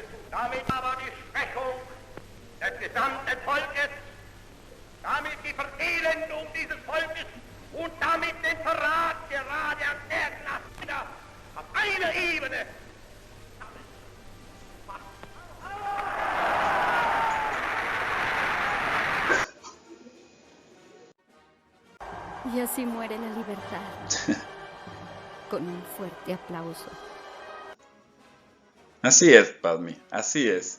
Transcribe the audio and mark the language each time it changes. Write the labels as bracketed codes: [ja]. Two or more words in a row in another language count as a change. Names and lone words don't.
[de] Damit aber die Schwächung des gesamten Volkes, damit die Verelendung dieses Volkes und damit den Verrat gerade an der Klasse auf einer Ebene. [es] Y así muere la libertad. Con un fuerte aplauso. Así es, Padme, así es.